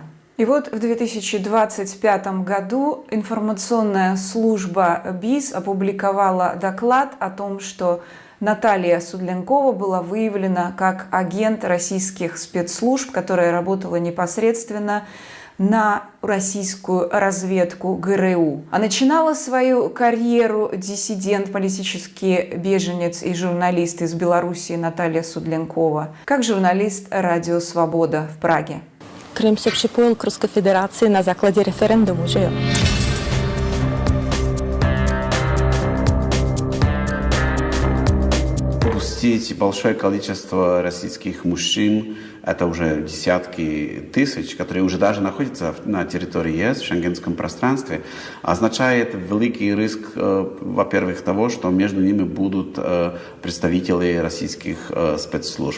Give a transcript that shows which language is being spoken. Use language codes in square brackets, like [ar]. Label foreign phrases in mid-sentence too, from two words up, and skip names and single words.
[ru] И вот в 2025 году информационная служба БИС опубликовала доклад о том, что Наталья Судлянкова была выявлена как агент российских спецслужб, которая работала непосредственно на российскую разведку ГРУ. А начинала свою карьеру диссидент, политический беженец и журналист из Белоруссии Наталья Судлянкова как журналист «Радио Свобода» в Праге. [cs] Крым se připojil k Ruské federaci na základě referendumu, že jo? [ru] Пустить большое количество российских мужчин, это уже десятки тысяч, которые уже даже находятся на территории ЕС, в шенгенском пространстве, означает великий риск, во-первых, того, что между ними будут представители российских спецслужб.